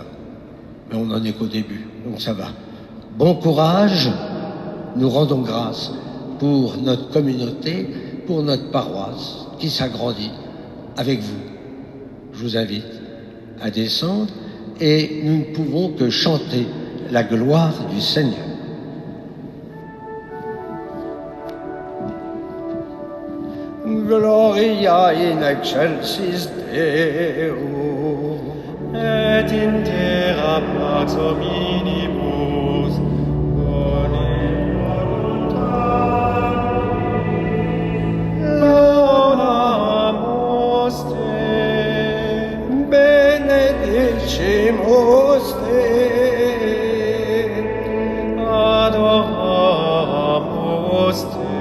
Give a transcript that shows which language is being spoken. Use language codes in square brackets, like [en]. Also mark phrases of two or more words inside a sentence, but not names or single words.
[fr] Mais on n'en est qu'au début, donc ça va. Bon courage, nous rendons grâce pour notre communauté, pour notre paroisse qui s'agrandit avec vous. Je vous invite à descendre et nous ne pouvons que chanter la gloire du Seigneur. [la] Gloria in excelsis Deo, et in terra pax hominibus, bone voluntatis, laudamus te, benedicimus te, adoramus te,